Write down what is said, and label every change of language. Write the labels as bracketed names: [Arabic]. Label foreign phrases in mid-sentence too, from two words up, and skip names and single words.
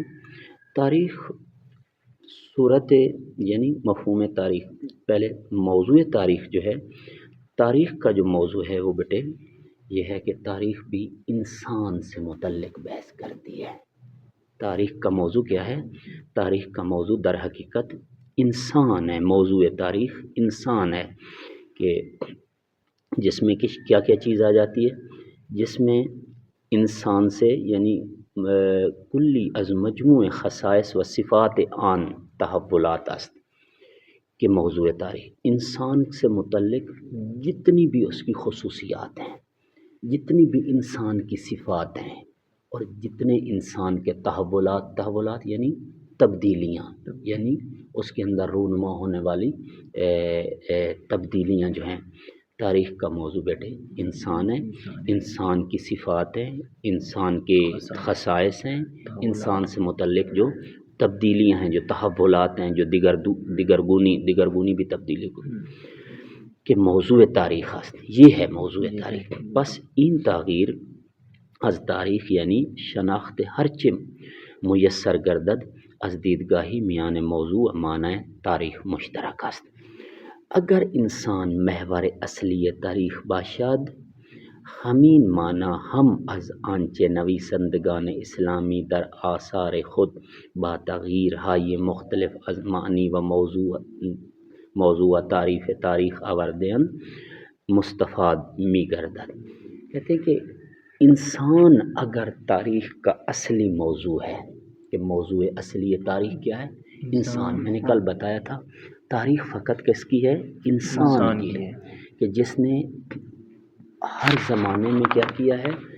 [Urdu] تاریخ صورت یعنی مفہوم تاریخ، پہلے موضوع تاریخ جو ہے، تاریخ کا جو موضوع ہے وہ بیٹے یہ ہے کہ تاریخ بھی انسان سے متعلق بحث کرتی ہے۔ تاریخ کا موضوع کیا ہے؟ تاریخ کا موضوع در حقیقت انسان ہے۔ موضوع تاریخ انسان ہے کہ جس میں کیا کیا چیز آ جاتی ہے؟ جس میں انسان سے یعنی [Persian] کلی از مجموع خصائص و صفات آن تحولات است [Urdu] کہ موضوع تاریخ انسان سے متعلق جتنی بھی اس کی خصوصیات ہیں، جتنی بھی انسان کی صفات ہیں، اور جتنے انسان کے تحولات یعنی تبدیلیاں، یعنی اس کے اندر رونما ہونے والی تبدیلیاں جو ہیں، تاریخ کا موضوع بیٹے انسان ہے، انسان کی صفات ہیں، انسان کے خصائص ہیں، انسان سے متعلق جو تبدیلیاں ہیں، جو تحولات ہیں، جو دیگرگونی بھی تبدیلی کو کہ [Persian] موضوع تاریخ است، [Urdu] یہ ہے موضوع تاریخ۔ [Persian] بس این تغییر از تاریخ یعنی شناخت ہرچه میسر گردد از دیدگاهی میان موضوع و معنی تاریخ مشترک است۔ اگر انسان محور اصلی تاریخ باشد، همین معنی هم از آنچه نویسندگان اسلامی در آثار خود با تغییرهای مختلف از معنی و موضوع و تعریف تاریخ آورده‌اند مستفاد می گردد۔ [Urdu] کہتے ہیں کہ انسان اگر تاریخ کا اصلی موضوع ہے، کہ موضوع اصلی تاریخ کیا ہے؟ انسان۔ میں نے کل بتایا تھا تاریخ فقط کس کی ہے؟ انسان کی ہے، کہ جس نے ہر زمانے میں کیا کیا ہے؟